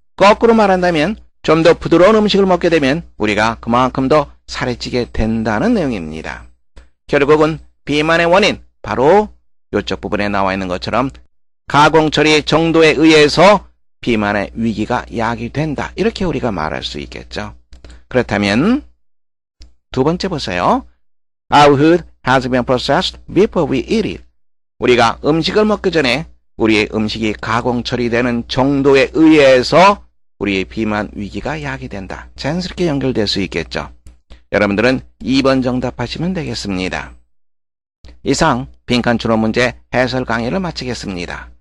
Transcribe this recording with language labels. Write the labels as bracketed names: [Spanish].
[Korean] 거꾸로 말한다면 좀 더 부드러운 음식을 먹게 되면 우리가 그만큼 더 살이 찌게 된다는 내용입니다. 결국은 비만의 원인 바로 이쪽 부분에 나와 있는 것처럼 가공 처리의 정도에 의해서 비만의 위기가 야기된다. 이렇게 우리가 말할 수 있겠죠. 그렇다면 두 번째 보세요. [English] Our food has been processed before we eat it. [Korean] 우리가 음식을 먹기 전에 우리의 음식이 가공 처리되는 정도에 의해서 우리의 비만 위기가 야기된다. 자연스럽게 연결될 수 있겠죠. 여러분들은 2번 정답하시면 되겠습니다. 이상 빈칸 추론 문제 해설 강의를 마치겠습니다.